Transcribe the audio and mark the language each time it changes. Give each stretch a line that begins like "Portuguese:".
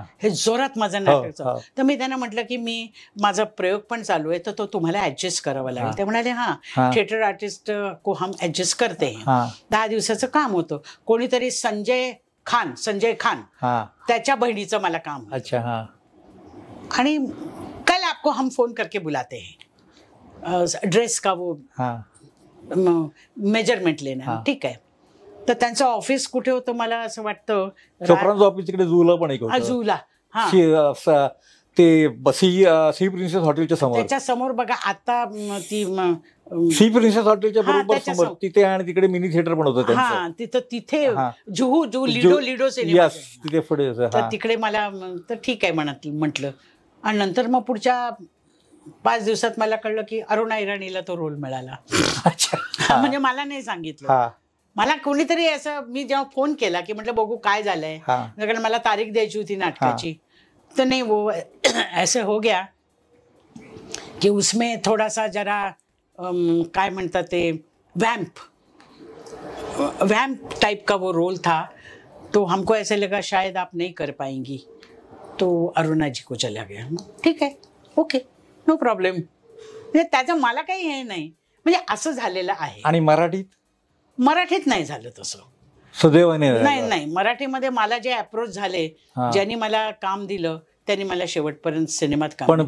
Marathi: हे जोरात माझं नाटक चालू. तर मी त्यांना म्हटलं की माझा प्रयोग पण चालू आहे तर तो तुम्हाला ऍडजस्ट करावा लागेल. ते म्हणाले
Hindi: थिएटर आर्टिस्ट को हम ऍडजस्ट करते हैं.
Marathi: 10 दिवसाचं काम होतं. कोणीतरी संजय खान त्याच्या बहिणीचं मला काम. अच्छा.
Hindi: आणि कल आपको हम फोन करके बुलाते हैं, ड्रेस का वो मेजरमेंट लेना.
Marathi: ठीक आहे. तर त्यांचं ऑफिस कुठे होतं मला असं वाटतं, चोप्रांचं ऑफिस तिकडे जुला पण एक होतं. जुला. ते सी प्रिन्सेस हॉटेलच्या समोर. त्याच्या समोर बघा आता ती सी प्रिन्सेस हॉटेलच्या बरोबर समोर तिथे, आणि तिकडे मिनी थिएटर पण होतं त्यांचं. तिथे जुहू लिडो सिनेमा तिथे पुढे. तर तिकडे मला तर ठीक आहे म्हटलं. आणि नंतर मग पुढच्या 5 दिवसात मला कळलं की अरुणा इराणीला तो रोल मिळाला. म्हणजे मला नाही सांगितलं. मला कोणीतरी असं, मी जेव्हा फोन केला की म्हटलं बघू काय झालंय, कारण मला तारीख द्यायची होती नाटकाची.
Hindi: तो नहीं, वो ऐसे हो गया कि उसमें थोड़ा सा जरा
Marathi: काय म्हणतात ते
Hindi: वैम्प टाइप का वो रोल था, तो हमको ऐसे लगा शायद आप नहीं कर पाएंगी, तो अरुणा जी को चला गया.
Marathi: ठीक आहे,
English: Okay, no problem.
Marathi: म्हणजे त्याचं मला काही हे नाही, म्हणजे असं झालेलं आहे. आणि मराठीत नाही झालं तसं. सुदैवाने नाही. मराठीमध्ये मला जे अप्रोच झाले, ज्यांनी मला काम दिलं त्यांनी मला शेवटपर्यंत सिनेमात काम.